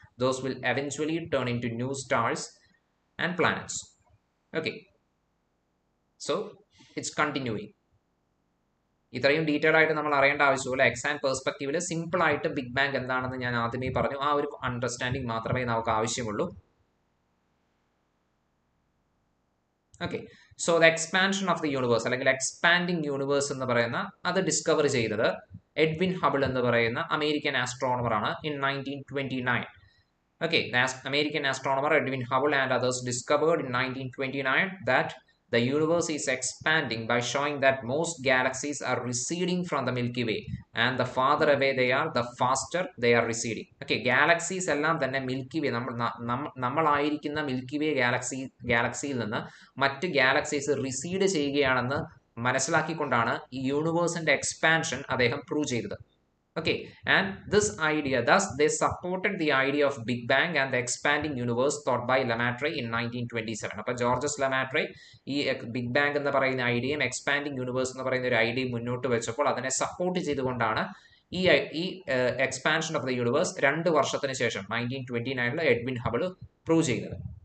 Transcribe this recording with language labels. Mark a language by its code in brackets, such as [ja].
[en] Those will eventually turn into new stars and planets. Okay, so it's continuing. [ml] ഇത്രയും detail ആയിട്ട് നമ്മൾ അറിയേണ്ട ആവശ്യമില്ല. എക്സാം പെർസ്പെക്റ്റീവിൽ സിമ്പിൾ ആയിട്ട് ബിഗ് ബാങ് എന്താണെന്ന് ഞാൻ ആദ്യമേ പറഞ്ഞു. ആ ഒരു അണ്ടർസ്റ്റാൻഡിങ് മാത്രമേ നമുക്ക് ആവശ്യമുള്ളൂ. Okay, so the expansion of the universe അല്ലെങ്കിൽ എക്സ്പാൻഡിങ് യൂണിവേഴ്സ് എന്ന് പറയുന്ന അത് ഡിസ്കവർ ചെയ്തത് എഡ്വിൻ ഹബിൾ എന്ന് പറയുന്ന അമേരിക്കൻ ആസ്ട്രോണമർ ആണ് in 1929. [en] Okay, the American astronomer Edwin Hubble and others discovered in 1929 that the universe is expanding by showing that most galaxies are receding from the Milky Way, and the farther away they are, the faster they are receding. [ml] Okay, galaxies എല്ലാം തന്നെ milky വേ നമ്മളായിരിക്കുന്ന milky വേ ഗാലക്സിയിൽ നിന്ന് മറ്റ് galaxies റിസീഡ് ചെയ്യുകയാണെന്ന് മനസ്സിലാക്കിക്കൊണ്ടാണ് ഈ യൂണിവേഴ്സിന്റെ expansion അദ്ദേഹം prove ചെയ്തത്. [en] Okay, and this idea, thus they supported the idea of Big Bang and the expanding universe thought by Lemaitre in 1927. [ml] അപ്പോൾ Georges ലെമാട്രെ ഈ ബിഗ് ബാങ് എന്ന് പറയുന്ന ഐഡിയയും എക്സ്പാൻഡിങ് യൂണിവേഴ്സ് എന്ന് പറയുന്ന ഒരു ഐഡിയയും മുന്നോട്ട് വെച്ചപ്പോൾ അതിനെ സപ്പോർട്ട് ചെയ്തുകൊണ്ടാണ് ഈ എക്സ്പാൻഷൻ ഓഫ് ദ യൂണിവേഴ്സ് 2 വർഷത്തിന് ശേഷം 1929 എഡ്വിൻ ഹബിൾ പ്രൂവ് ചെയ്തത്.